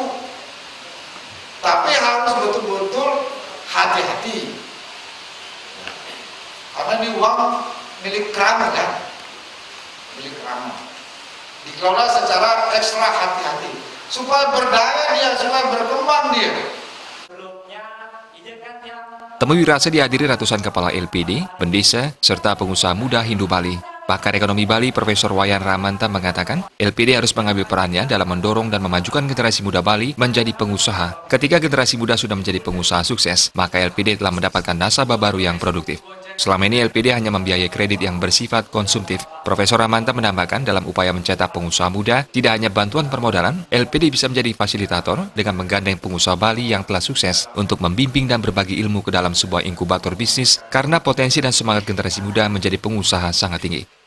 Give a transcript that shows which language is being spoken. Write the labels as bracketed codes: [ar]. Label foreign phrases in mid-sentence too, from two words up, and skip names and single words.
[id] Tapi harus betul-betul hati-hati. Karena ini uang milik Kerama kan? Milik Kerama. Dikelola secara ekstra hati-hati. Supaya berdaya dia, supaya berkembang dia. Temu wirasa dihadiri ratusan kepala LPD, pendesa, serta pengusaha muda Hindu Bali. Pakar Ekonomi Bali, Profesor Wayan Ramanta mengatakan, LPD harus mengambil perannya dalam mendorong dan memajukan generasi muda Bali menjadi pengusaha. Ketika generasi muda sudah menjadi pengusaha sukses, maka LPD telah mendapatkan nasabah baru yang produktif. Selama ini LPD hanya membiayai kredit yang bersifat konsumtif. Profesor Ramanta menambahkan dalam upaya mencetak pengusaha muda, tidak hanya bantuan permodalan, LPD bisa menjadi fasilitator dengan menggandeng pengusaha Bali yang telah sukses untuk membimbing dan berbagi ilmu ke dalam sebuah inkubator bisnis karena potensi dan semangat generasi muda menjadi pengusaha sangat tinggi.